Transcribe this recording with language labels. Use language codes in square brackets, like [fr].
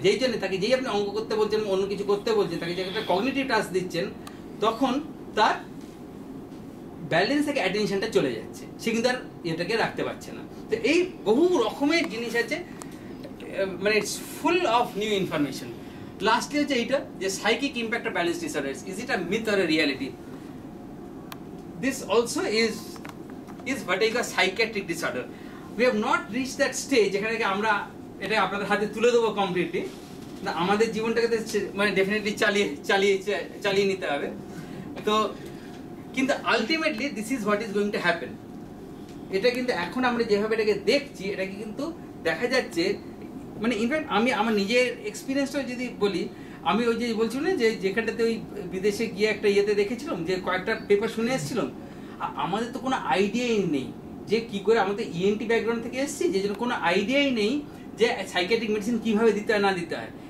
[bn] যেই জন্য তাকে যেই আপনি অঙ্ক করতে বলছেন, অন্য কিছু করতে বলছেন, তাকে যে একটা কগনিটিভ টাস্ক দিচ্ছেন, তখন তার ব্যালেন্স থেকে অ্যাটেনশনটা চলে যাচ্ছে, সে কিন্তু আর এটাকে রাখতে পারছে না। তো এই বহু রকমের জিনিস আছে, মানে [en] It's full of new information. Lastly [bn] হচ্ছে এইটা যে [en] Psychic impact of balance disorders, is it a myth or a reality? This also is what I call psychiatric disorder. We have not reached that stage [bn] যেখানে আমরা এটা আপনাদের হাতে তুলে দেবো কমপ্লিটলি, না আমাদের জীবনটাকে মানে ডেফিনেটলি চালিয়ে নিতে হবে। তো কিন্তু [en] Ultimately this is what is going to happen. [bn] এটা কিন্তু এখন আমরা যেভাবে এটাকে দেখছি, এটাকে কিন্তু দেখা যাচ্ছে, মানে ইনফ্যাক্ট আমি আমার নিজের এক্সপিরিয়েন্সটা যদি বলি, আমি ওই যে বলছিলাম না যে যেখানটাতে ওই বিদেশে গিয়ে একটা ইয়েতে দেখেছিলাম যে কয়েকটা পেপার শুনে এসেছিলাম, আমাদের তো কোনো আইডিয়াই নেই যে কি করে, আমাদের ইএনটি ব্যাকগ্রাউন্ড থেকে এসেছি, যে জন্য কোনো আইডিয়াই নেই যে সাইকিয়াট্রিক মেডিসিন কীভাবে দিতে হয় না দিতে হয়।